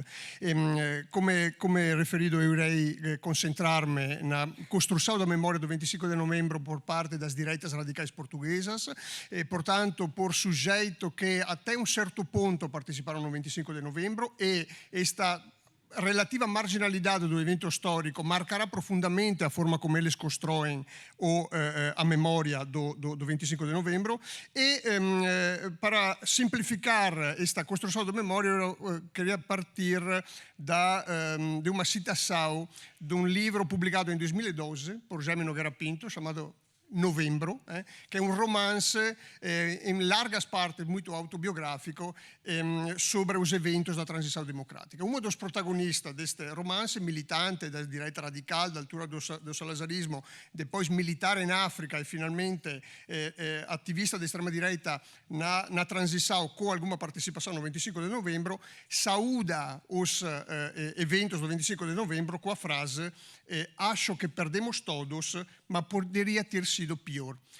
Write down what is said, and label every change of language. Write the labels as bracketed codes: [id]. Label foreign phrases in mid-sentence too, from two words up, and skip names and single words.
[pt] Come referido, eu irei concentrar-me na construção da memória do 25 de novembro por parte das direitas radicais portuguesas, portanto, por sujeito que até um certo ponto participaram no 25 de novembro, e esta relativa marginalidade do evento histórico marcará profundamente a forma como eles constroem a memória do 25 de novembro. E para simplificar esta construção da memória, eu queria partir de uma citação de um livro publicado em 2012 por Jaime Nogueira Pinto, chamado Novembro, [it] che è un [pt] romance in largas partes muito autobiográfico sobre os eventos da transição democrática. Um dos protagonistas deste romance, militante da direita radical, da altura do salazarismo, depois militar em África e finalmente ativista da extrema-direita na transição com alguma participação no 25 de novembro, saúda os eventos do 25 de novembro com a frase: acho que perdemos todos, mas poderia ter sido pior.